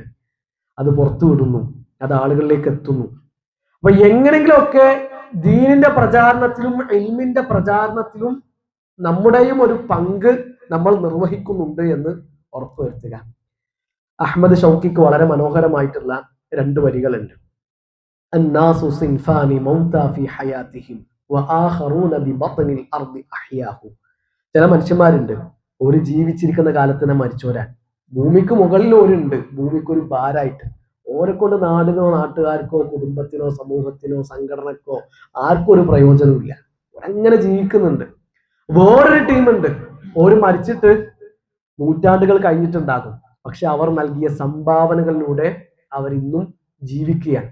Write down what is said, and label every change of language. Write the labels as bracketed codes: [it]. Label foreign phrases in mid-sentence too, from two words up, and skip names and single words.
[ml] അത് പുറത്തു വിടുന്നു, അത് ആളുകളിലേക്ക് എത്തുന്നു. അപ്പൊ എങ്ങനെങ്കിലുമൊക്കെ ദീനിന്റെ പ്രചാരണത്തിലും ഇൽമിന്റെ പ്രചാരണത്തിലും നമ്മുടെയും ഒരു പങ്ക് നമ്മൾ നിർവഹിക്കുന്നുണ്ട് എന്ന് ഉറപ്പുവരുത്തുക. അഹ്മദ് ഷൗക്കിക്ക് വളരെ മനോഹരമായിട്ടുള്ള 2 വരികളുണ്ട്. [ar] الناس صنفان موتى في حياتهم وآخرون ببطن الأرض أحياء. [ml] ചില മനുഷ്യന്മാരുണ്ട്, ഒരു ജീവിച്ചിരിക്കുന്ന കാലത്ത് തന്നെ മരിച്ചവരാണ്. ഭൂമിക്ക് മുകളിൽ ഒരുണ്ട്, ഭൂമിക്കൊരു ഭാരമായിട്ട്. ഓരെ കൊണ്ട് നാടിനോ നാട്ടുകാർക്കോ കുടുംബത്തിനോ സമൂഹത്തിനോ സംഘടനക്കോ ആർക്കും ഒരു പ്രയോജനമില്ല. അങ്ങനെ ജീവിക്കുന്നുണ്ട്. വേറൊരു ടീമുണ്ട്, ഓര് മരിച്ചിട്ട് നൂറ്റാണ്ടുകൾ കഴിഞ്ഞിട്ടുണ്ടാകും, പക്ഷെ അവർ നൽകിയ സംഭാവനകളിലൂടെ അവരിന്നും ജീവിക്കുകയാണ്.